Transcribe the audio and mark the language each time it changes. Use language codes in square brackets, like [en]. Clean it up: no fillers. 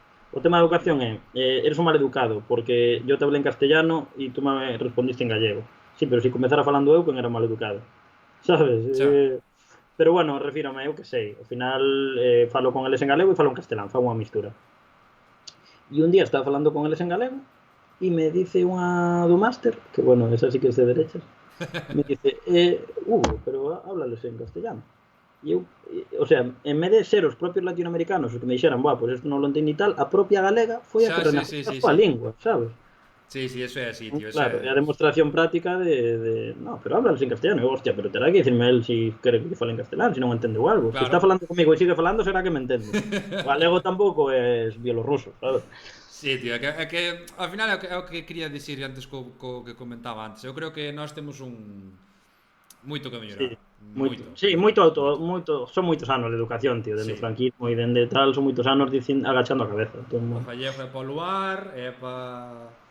[gl] O tema de educación é, [es] eres un mal educado, porque yo te hablé en castellano e tú me respondiste en gallego. [gl] Sí, pero se comezara falando eu, quen era mal educado. Sabes? Pero bueno, refírame, eu que sei. Ao final falo con eles en galego e falo en castelán, fago unha mistura. E un día estaba falando con eles en galego e me dice unha do máster, que bueno, esa sí que é de derechas, me dice, [es] Hugo, pero háblales en castellano. [gl] E eu, o sea, en vez de ser os propios latinoamericanos os que me dixeran, pues isto non lo entendi tal, a propia galega foi a que renaceu a súa lingua, sabes? Sí, eso é así, tío. Claro, é a demostración práctica de no, [es] pero háblales en castellano. [gl] Eu, hostia, pero terá que dicirme él si quere que fale en castelán, si non entendeu algo. Claro. Se está falando comigo e sigue falando, será que me entende. O galego tampouco é bielorruso, sabes? Sí, tío, é que ao final é o que quería dicir antes co que comentaba antes. Eu creo que nós temos moito que mellorar. Son moitos anos de educación, tío, dende o franquismo e dende tal, son moitos anos agachando a cabeza. O gallego é para o luar, é para...